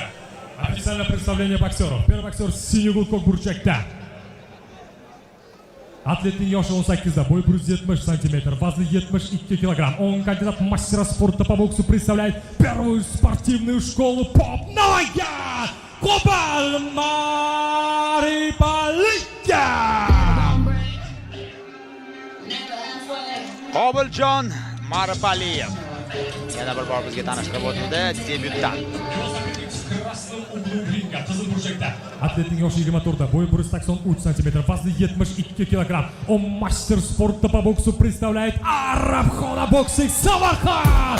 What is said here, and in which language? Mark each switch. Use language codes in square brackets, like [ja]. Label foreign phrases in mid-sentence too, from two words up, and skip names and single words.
[ru] Официальное представление боксеров. Первый боксер синий угол [uz] ko'k burchakda. Atletning yoshi 18 da, bo'yi 170 см, вазны 72 кг. [ru] Он кандидат мастера спорта по боксу представляет первую спортивную школу ПОП Namangan. [uz] Qobil Maripaliyga. Qobiljon Maripaliyev yana bir bor bizga tanishtirib o'tdi. Debyutant. Atletning yoshi 24 da, bo'yi 183 см, вазны 72 кг. [ru] Он мастер спорта по боксу представляет Arabxona boxing Samarqand.